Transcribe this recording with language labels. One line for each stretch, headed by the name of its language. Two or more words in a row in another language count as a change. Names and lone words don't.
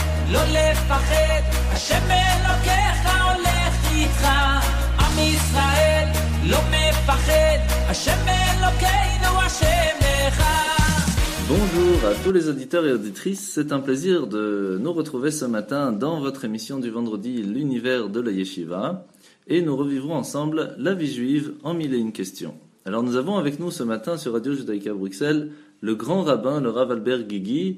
Hebrew: לא לפחד, השם אלוקיך הולך איתך. עם ישראל לא מפחד, השם אלוקינו השם אחד.
French: Bonjour à tous les auditeurs et auditrices, c'est un plaisir de nous retrouver ce matin dans votre émission du vendredi, l'univers de la Yeshiva, et nous revivrons ensemble la vie juive en 1001 questions. Alors nous avons avec nous ce matin sur Radio Judaïka Bruxelles le grand rabbin, le Rav Albert Guigui.